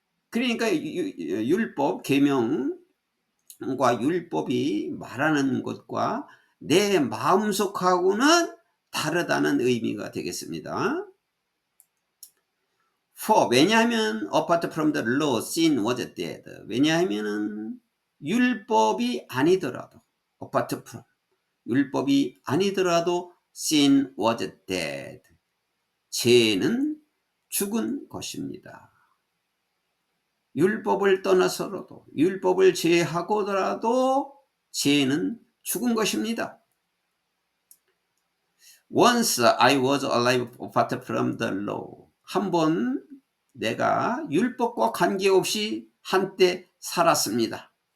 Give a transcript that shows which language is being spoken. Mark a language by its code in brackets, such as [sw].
[ko] 그러니까 율법, 계명과 율법이 말하는 것과 내 마음속하고는 다르다는 의미가 되겠습니다. 왜냐하면 [en] apart from the law, sin was dead. [ko] 왜냐하면은 율법이 아니더라도 [en] apart from, [ko] 율법이 아니더라도 [en] sin was dead. [ko] 죄는 죽은 것입니다. 율법을 떠나서라도, 율법을 제하고더라도 죄는 죽은 것입니다. [en] Once I was alive apart from the law. [ko] 한번 내가 율법과 관계없이 한때 살았습니다.